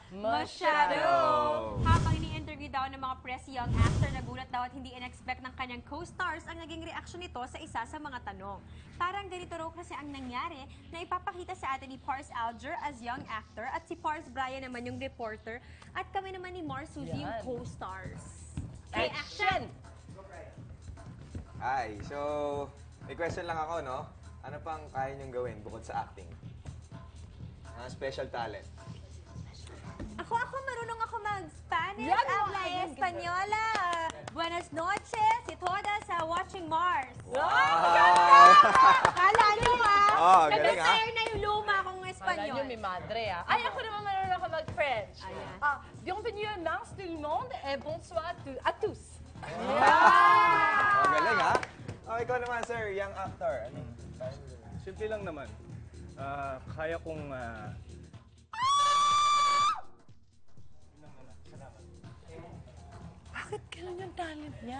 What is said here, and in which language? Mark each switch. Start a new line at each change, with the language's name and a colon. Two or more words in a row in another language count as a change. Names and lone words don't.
Filipino: Masyado! Habang ini-interview daw ng mga
English: press young actor,
Filipino: nagulat daw at hindi in-expect ng kanyang co-stars ang naging reaksyon nito sa isa sa mga tanong. Parang ganito raw kasi ang nangyari na ipapakita sa atin ni Pars Alger
English: as young actor
Filipino: at si Pars Brian naman yung reporter at kami naman ni Mars Suzy yung co-stars. Reaction! Hi, so may question lang ako, no? Ano pang kaya niyong gawin bukod sa acting?
English: Special talent.
Filipino: Ako marunong ako mag-Spanish,
Spanish: habla Española. Buenas noches, y todas sa Watching Mars.
Filipino: Kala nyo Oh, galing ha? nag-retire na yung luma kong Kala Espanyol. nyo may madre, ah. Ay, ako naman meron ako mag-French. Ayan.
French: Bienvenue à Nance tout le monde et bonsoir à tous.
Filipino: Oh, galing ha? Oh, ikaw naman, sir,
English: young actor.
Filipino: Ano? Simple lang naman. Kaya kong... Bakit ganun yung talent niya?